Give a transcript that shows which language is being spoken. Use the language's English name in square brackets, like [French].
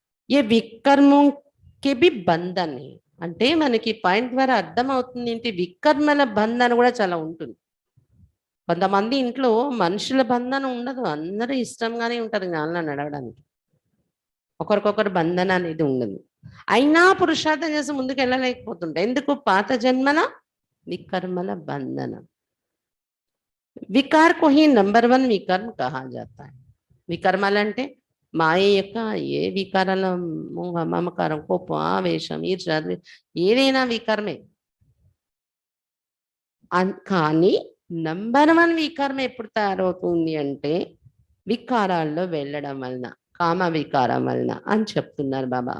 [Hindi] ఏ వికర్మం కే B Bandhan high. [Telugu] అంటే మనకి point ద్వారా అర్థమవుతుంది ఏంటి, వికర్మల బంధన కూడా చాలా ఉంటుంది. కొంతమంది ఇంట్లో మనుషుల బంధన ఉండదు, అందరూ ఇష్టంగానే ఉంటారు జ్ఞానంలో నడవడానికి. ఒకరికొకరు బంధన అనేది ఉండదు. అయినా పురుషార్థం చేసి ముందుకు వెళ్ళలేకపోతుంటాయి. ఎందుకు? పాత జన్మల వికర్మల బంధన. [Hindi] వికార్ को ही नंबर 1 వికర్మ कहा जाता है. [Telugu] వికర్మలంటే మాయ యొక్క ఏ వికారాల మోహ మమకారం కోపం ఆవేశం ఈర్ష్య ఏదైనా వికర్మే. కానీ నంబర్ 1 వికర్మ ఎప్పుడు తయారవుతుంది అంటే వికారాల్లో వెళ్ళడం వలన, కామ వికారం వలన అని చెప్తున్నారు బాబా.